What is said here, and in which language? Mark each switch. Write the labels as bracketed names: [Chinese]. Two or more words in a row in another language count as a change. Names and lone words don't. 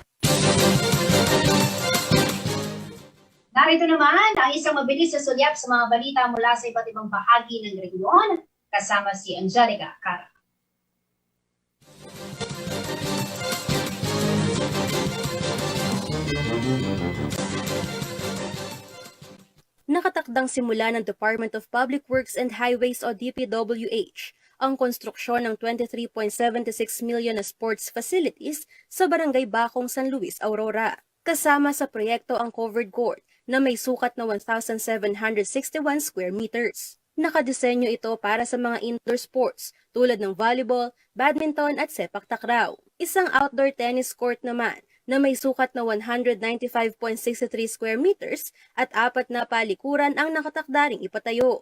[Filipino] Narito naman ang isang mabilis na sulyap sa mga balita mula sa iba't ibang bahagi ng rehiyon, kasama si Angelica Cara. Nakatakdang simula ng Department of Public Works and Highways o DPWH ang konstruksyon ng 23.76 million na [English] sports facilities [Filipino] sa Barangay Bacong, San Luis, Aurora. Kasama sa proyekto ang [English] covered court [Filipino] na may sukat na 1,761 [English] square meters. [Filipino] Nakadisenyo ito para sa mga [English] indoor sports [Filipino] tulad ng volleyball, badminton at sepak takraw. Isang [English] outdoor tennis court [Filipino] naman na may sukat na 195.63 [English] square meters [Filipino] at 4 na palikuran ang nakatakdaring ipatayo.